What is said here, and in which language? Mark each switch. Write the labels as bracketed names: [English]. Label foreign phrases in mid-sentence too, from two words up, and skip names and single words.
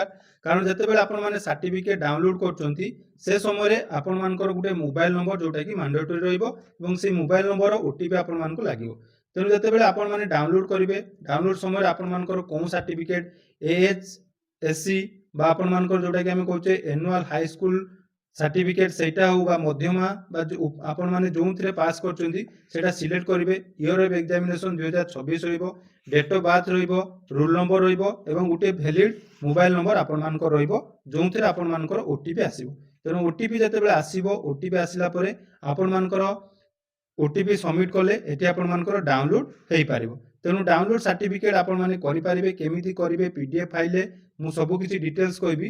[Odia] କାରଣ ଯେତେ ବେଳେ ଆପଣ ମାନେ [English] certificate download [Odia] କରୁଛନ୍ତି ସେ ସମୟ ରେ ଆପଣ ମାନଙ୍କର ଗୋଟେ [English] mobile number [Odia] ଯେଉଁଟା କି ମାଣ୍ଡେଟୋରୀ ରହିବ ଏବଂ ସେ [English] mobile number OTP [Odia] ଆପଣ ମାନଙ୍କୁ ଲାଗିବ। ତେଣୁ ଯେତେ ବେଳେ ଆପଣ ମାନେ ଡାଉନଲୋଡ କରିବେ ଡାଉନଲୋଡ ସମୟ ରେ ଆପଣ ମାନଙ୍କର କେଉଁ ସର୍ଟିଫିକେଟ ଏଏଚଏସସି ବା ଆପଣ ମାନଙ୍କର ଯେଉଁଟା କି ଆମେ କହୁଛେ [English] annual high school certificate [Odia] ସେଟା ହେଉ ବା ମଧ୍ୟମା ବା ଆପଣ ମାନେ ଯେଉଁଥିରେ ପାସ କରିଛନ୍ତି ସେଟା ସିଲେକ୍ଟ କରିବେ। [English] year of examination [Odia] 2026 रहिबो, [English] date of birth [Odia] रहिबो, [English] roll number [Odia] ରହିବ ଏବଂ ଗୋଟେ [English] valid mobile number [Odia] ଆପଣ ମାନଙ୍କର ରହିବ ଯେଉଁଥିରେ ଆପଣ ମାନଙ୍କର ଓଟିପି ଆସିବ। ତେଣୁ ଓଟିପି ଯେତେ ବେଳେ ଆସିବ ଓଟିପି ଆସିଲା ପରେ ଆପଣ ମାନଙ୍କର [English] OTP submit [Odia] କଲେ ଏଠି ଆପଣ ମାନଙ୍କର ଡାଉନଲୋଡ ହେଇ ପାରିବ। तेणु [English] download certificate [Odia] ଆପଣ ମାନେ କରି ପାରିବେ କେମିତି କରିବେ [English] PDF file [Odia] ମୁଁ ସବୁ କିଛି ଡିଟେଲ୍ସ କହିବି।